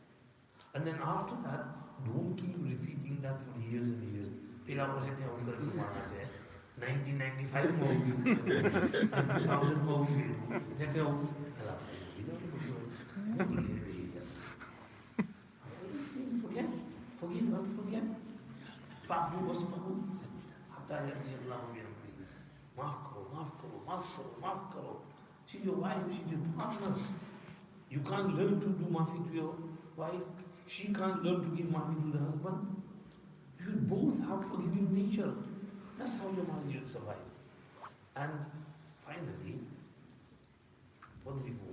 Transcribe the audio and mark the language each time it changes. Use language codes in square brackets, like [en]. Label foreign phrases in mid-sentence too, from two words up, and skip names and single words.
[en] And then after that, don't keep repeating that for years and years. 1995 movie, 2000 movie, forget, forgive and forget. [ar] فاعفوا واصفحوا حتى يأتي الله بأمره. [ur] معاف کرو، معاف کرو، معاف کرو، معاف کرو. [en] She's your wife, she's your partner. You can't learn to do maafi to your wife. She can't learn to give maafi to the husband. You should both have forgiving nature. That's how your marriage will survive. And finally, what do we do?